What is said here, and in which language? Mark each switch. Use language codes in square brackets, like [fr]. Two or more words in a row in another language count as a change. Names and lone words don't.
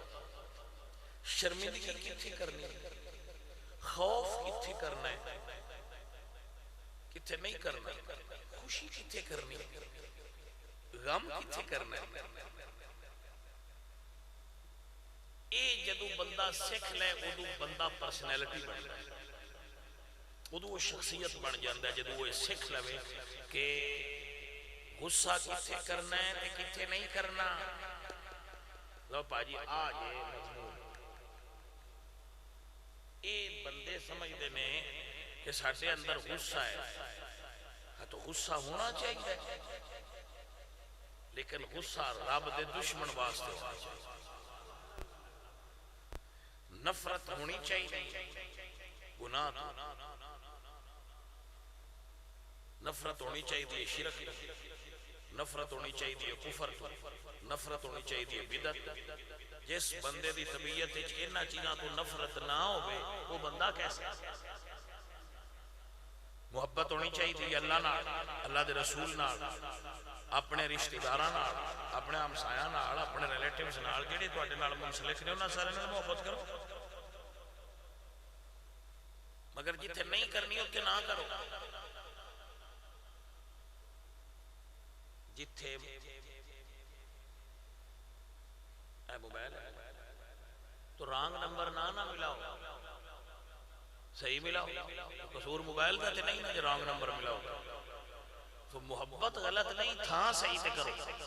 [pa] شرمندگی کتھے کرنی, خوف کتھے کرنا ہے, کتھے نہیں کرنا, خوشی کتھے کرنی, غم کتھے کرنا ہے. اے جدو بندہ سکھ لے ادو بندہ پرسنالٹی بن جائے, [ur] ادو وہ شخصیت بن جاتا ہے. [pa] جدو وہ سکھ لے کہ غصہ کتھے کرنا ہے تے کتھے نہیں کرنا. لو پاجی آ جائے مضمون. اے بندے سمجھتے ہیں کہ ساڈے اندر غصہ ہے, تو غصہ ہونا چاہیے, لیکن غصہ رب دے دشمن واسطے ہونا چاہیے. نفرت ہونی چاہیے گناہ تو, نفرت ہونی چاہیے شرک تو, نفرت ہونی چاہیے کفر تو, نفرت ہونی چاہیے بدعت. جس بندے دی طبیعت انہاں چیزاں تو نفرت نہ ہوئے وہ بندہ کیسا. محبت ہونی چاہیے اللہ نال, اللہ دے رسول نال, اپنے رشتہ داراں نال, اپنے ہمسایاں نال, اپنے ریلیٹیوز نال, جڑے تواڈے نال منسلک نے انہاں سارے نال محبت کرو. مگر جتھے نہیں کرنی اتنے نہ کرو. جتھے اے موبائل تو [en] wrong number [pa] نہ ملاؤ, صحیح ملاؤ. قصور موبائل کا تے نہیں جو [en] wrong number [pa] ملاؤ. تو محبت غلط نہیں تھا, صحیح تے کرو.